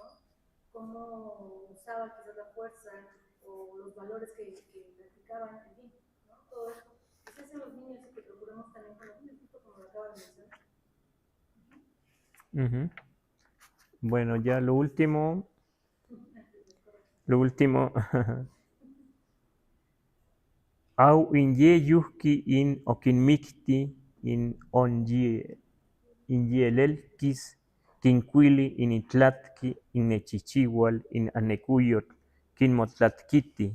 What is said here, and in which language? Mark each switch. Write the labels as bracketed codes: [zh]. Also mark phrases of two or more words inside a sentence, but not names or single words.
[es] Cómo usaba quizás la fuerza o los valores que practicaban, en fin, ¿no? Todo eso. Pues es en los niños y que procuramos también con los niños, justo como lo acaba de mencionar. Ujú. Bueno, ya lo último, [nci] au inye yuhki in okinmikti in inyelelkis kinkuili in itlatki in nechichihual in anekuyotl kinmotlatkiti